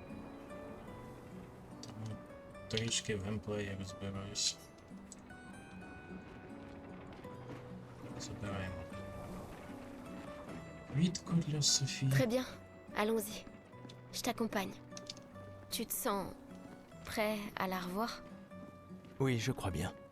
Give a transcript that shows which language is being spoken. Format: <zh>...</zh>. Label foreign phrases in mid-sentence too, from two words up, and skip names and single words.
<uk>тому трішки в геймплеї розбираюся. Забираємо квітку для Софії.</uk> <fr>Très bien, allons-y. Je t'accompagne. Tu te sens... prêt à la revoir? Oui, je crois bien.</fr>